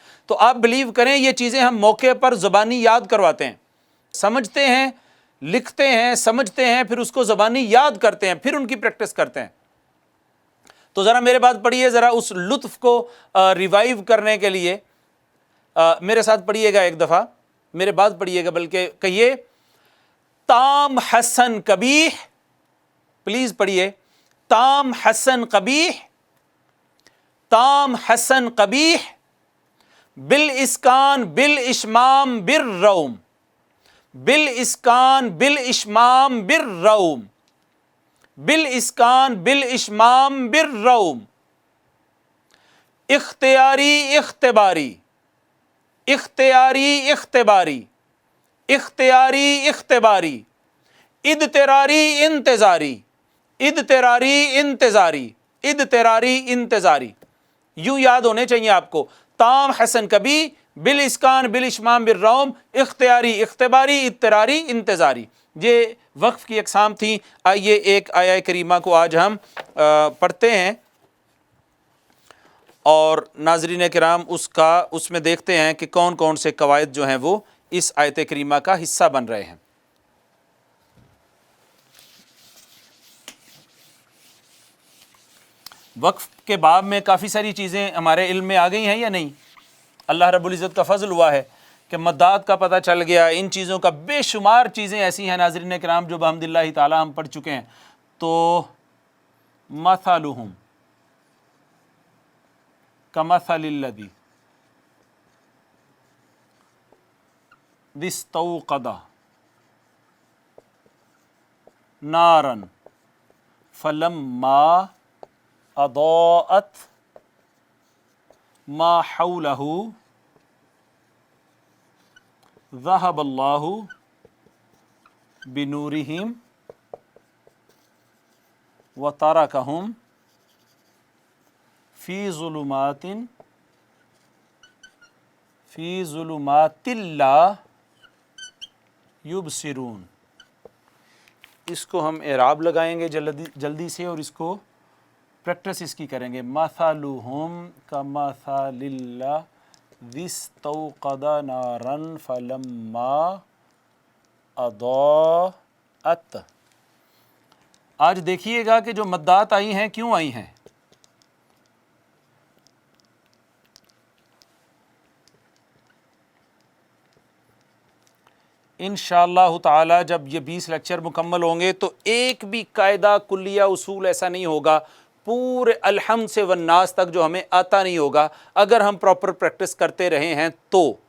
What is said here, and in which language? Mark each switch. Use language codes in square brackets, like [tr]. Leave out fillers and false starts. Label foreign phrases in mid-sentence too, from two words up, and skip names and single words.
[ur] تو آپ بلیو کریں یہ چیزیں ہم موقع پر زبانی یاد کرواتے ہیں، سمجھتے ہیں، لکھتے ہیں، سمجھتے ہیں، پھر اس کو زبانی یاد کرتے ہیں، پھر ان کی پریکٹس کرتے ہیں. تو ذرا میرے بات پڑھیے، ذرا اس لطف کو ریوائیو کرنے کے لیے میرے ساتھ پڑھیے گا ایک دفعہ، میرے بات پڑھیے گا، بلکہ کہیے تام حسن قبیح. پلیز پڑھیے تام حسن قبیح، تام حسن قبیح، بالاسکان بالاشمام بالروم، بالاسکان بالاشمام بالروم، بالاسکان بالاشمام بالروم، اختیاری اختباری، اختیاری اختباری، اختیاری اختباری، اضطراری انتظاری، اضطراری انتظاری، اضطراری انتظاری. یوں یاد ہونے چاہیے آپ کو. تام حسن کبھی، بالاسکان بالاشمام بالروم، اختیاری اختباری، اضطراری انتظاری. یہ وقف کی اقسام تھیں. آئیے ایک آیہ کریمہ کو آج ہم پڑھتے ہیں اور ناظرین کرام اس میں دیکھتے ہیں کہ کون کون سے قواعد جو ہیں وہ اس آیت کریمہ کا حصہ بن رہے ہیں. وقف کے باب میں کافی ساری چیزیں ہمارے علم میں آ گئی ہیں یا نہیں؟ [ar] اللہ رب العزت [ur] کا فضل ہوا ہے کہ مدات کا پتہ چل گیا، ان چیزوں کا بے شمار چیزیں ایسی ہیں ناظرین کرام جو [ar] بحمد اللہ تعالی [ur] ہم پڑھ چکے ہیں. [ar] تو مثلہم کمثل الذی استوقد نارا فلما اضاءت ما حولہ ذہب اللہ بنورہم وترکہم فی ظلمات فی ظلمات لا یبصرون. [ur] اس کو ہم اعراب لگائیں گے جلدی سے اور اس کو پریکٹس اس کی کریں گے. [ar] مثلہم کمثل الذی استوقد نارا فلما اضاءت. [ur] آج دیکھیے گا کہ جو مدات آئی ہیں کیوں آئی ہیں. [ar] انشاءاللہ تعالی [ur] جب یہ 20 لیکچر مکمل ہوں گے تو ایک بھی قاعدہ کلیہ اصول ایسا نہیں ہوگا پورے الحمد سے والناس تک جو ہمیں آتا نہیں ہوگا اگر ہم [en] proper practice [ur] کرتے رہے ہیں تو.